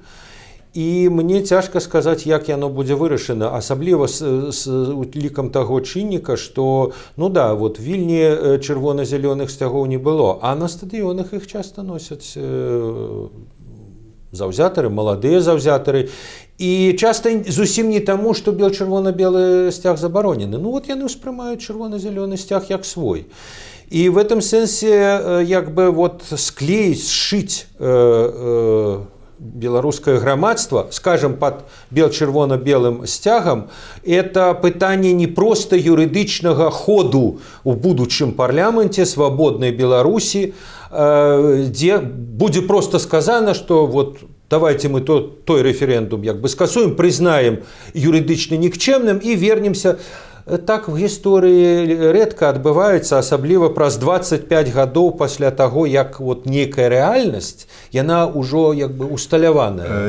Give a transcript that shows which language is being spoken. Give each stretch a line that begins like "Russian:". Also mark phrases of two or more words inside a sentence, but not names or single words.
Belarusian: І мне цяжка сказаць, як яно будзе вырашана, асабліва з лікам таго чынніка, што, ну да, вот Вільні чырвона-зялёных сцягоў не было, а на стадыёнах іх часта носяць заўзятары, маладыя заўзятары. І часта зусім не таму, што бел-чырвона-белы сцяг забаронены. Ну вот яны ўспрымаюць чырвона-зялёны сцяг як свой. І
Russian: в этом
Belarusian: сэнсе як бы вот склеіць, сшыць беларускае грамадства, скажем, под бел-чырвона-белым сцягам, это пытанне не проста юрыдычнага ходу у будучым парламенце свабоднай Беларусі, дзе будзе просто
Russian: сказано, что вот давайте
Belarusian: мы той рэферэндум як бы скасуем, прызнаем юрыдычна нікчэмным і вернемся. Так в гісторыі рэдка адбываецца, асабліва праз 25 гадоў пасля таго, як вот нейкая рэальнасць, яна ўжо як бы усталяваная.